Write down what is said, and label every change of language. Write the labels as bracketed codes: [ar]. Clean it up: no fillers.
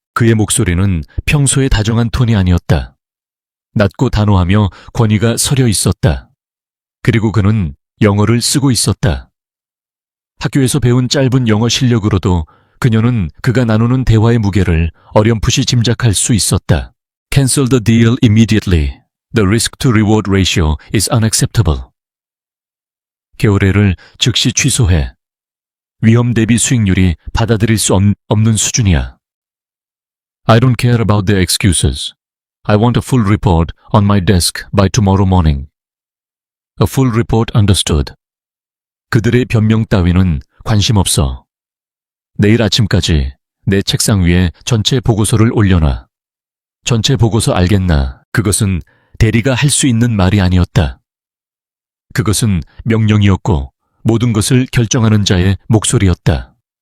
[ko] 그의 목소리는 평소의 다정한 톤이 아니었다. 낮고 단호하며 권위가 서려 있었다. 그리고 그는 영어를 쓰고 있었다. 학교에서 배운 짧은 영어 실력으로도 그녀는 그가 나누는 대화의 무게를 어렴풋이 짐작할 수 있었다. [en] Cancel the deal immediately. The risk to reward ratio is unacceptable. [ko] 계약을 즉시 취소해. 위험 대비 수익률이 받아들일 수 없는 수준이야. [en] I don't care about the excuses. I want a full report on my desk by tomorrow morning. A full report understood. [ko] 그들의 변명 따위는 관심 없어. 내일 아침까지 내 책상 위에 전체 보고서를 올려놔. 전체 보고서 알겠나? 그것은 대리가 할 수 있는 말이 아니었다. 그것은 명령이었고 모든 것을 결정하는 자의 목소리였다.